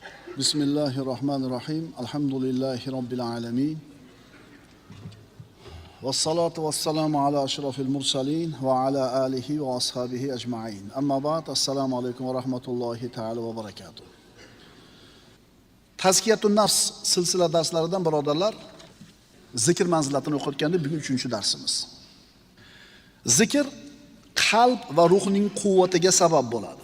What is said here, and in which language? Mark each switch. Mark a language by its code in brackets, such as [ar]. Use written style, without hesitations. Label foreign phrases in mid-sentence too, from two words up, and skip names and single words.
[ar] بسم الله الرحمن الرحيم الحمد لله رب العالمين. والصلاة والسلام على أشرف المرسلين وعلى آله وأصحابه أجمعين. أما بعد. السلام عليكم ورحمة الله تعالى وبركاته. تزكية النفس [uz] silsila darslaridan birodarlar, zikr manzilatini o'qitganda bugun 3-darsimiz. Zikr qalb va ruhning quvvatiga sabab bo'ladi.